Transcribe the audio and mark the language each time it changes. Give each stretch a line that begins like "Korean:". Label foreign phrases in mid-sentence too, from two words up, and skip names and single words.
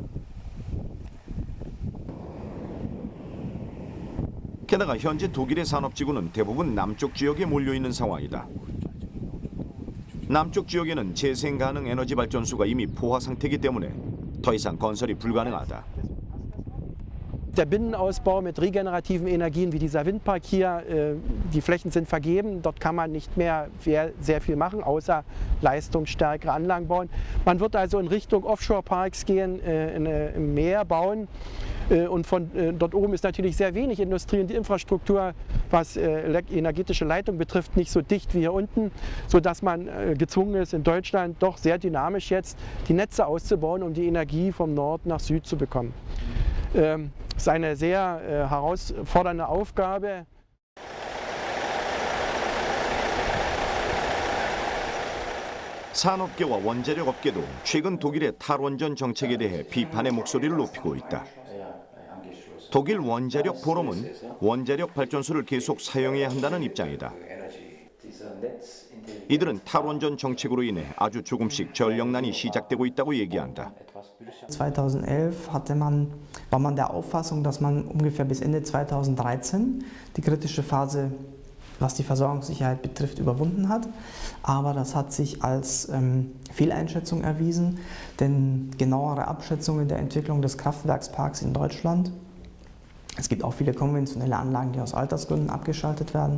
Korean: 게다가 현재 독일의 산업지구는 대부분 남쪽 지역에 몰려있는 상황이다. 남쪽 지역에는 재생 가능 에너지 발전소가 이미 포화 상태이기 때문에 더 이상 건설이 불가능하다.
German: Der Binnenausbau mit regenerativen Energien wie dieser Windpark hier, die Flächen sind vergeben, dort kann man nicht mehr sehr viel machen, außer leistungsstärkere Anlagen bauen. Man wird also in Richtung Offshore-Parks gehen, im Meer bauen. Und von dort oben ist natürlich sehr wenig Industrie und die Infrastruktur, was energetische Leitung betrifft, nicht so dicht wie hier unten, sodass man gezwungen ist, in Deutschland doch sehr dynamisch jetzt die Netze auszubauen, um die Energie vom Nord nach Süd zu bekommen. Das ist eine sehr herausfordernde Aufgabe.
Korean: 산업계와 원자력 업계도 최근 독일의 탈원전 정책에 대해 비판의 목소리를 높이고 있다. 독일 원자력 포럼은 원자력 발전소를 계속 사용해야 한다는 입장이다. 이들은 탈원전 정책으로 인해 아주 조금씩 전력난이 시작되고 있다고 얘기한다.
German: 2011 war man der Auffassung, dass man ungefähr bis Ende 2013 die kritische Phase, was die Versorgungssicherheit betrifft, überwunden hat. Aber das hat sich als Fehleinschätzung erwiesen, denn genauere Abschätzungen der Entwicklung des Kraftwerksparks in Deutschland, es gibt auch viele konventionelle Anlagen, die aus Altersgründen abgeschaltet werden.